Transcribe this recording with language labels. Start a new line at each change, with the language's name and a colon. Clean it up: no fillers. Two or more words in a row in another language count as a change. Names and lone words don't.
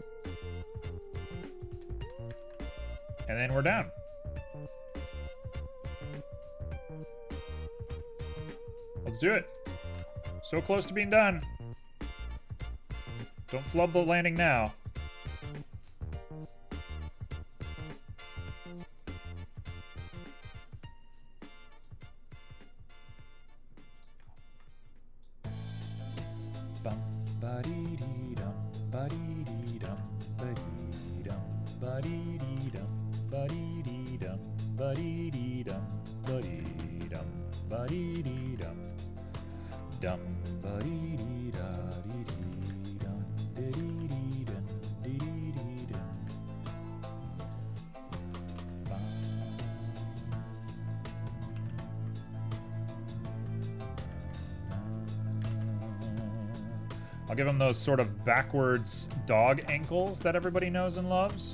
English: And then we're done. Let's do it. So close to being done. Don't flub the landing now. Bum ba-dee-dee dum ba-dee-dee dum ba-dee dum ba-dee-dee dum ba-dee-dee dum ba-dee-dee dum ba-dee dum ba-dee-dee dum dum ba-dee-dee da dee-dee dum dee-dee dum dee-dee dum. I'll give him those sort of backwards dog ankles that everybody knows and loves.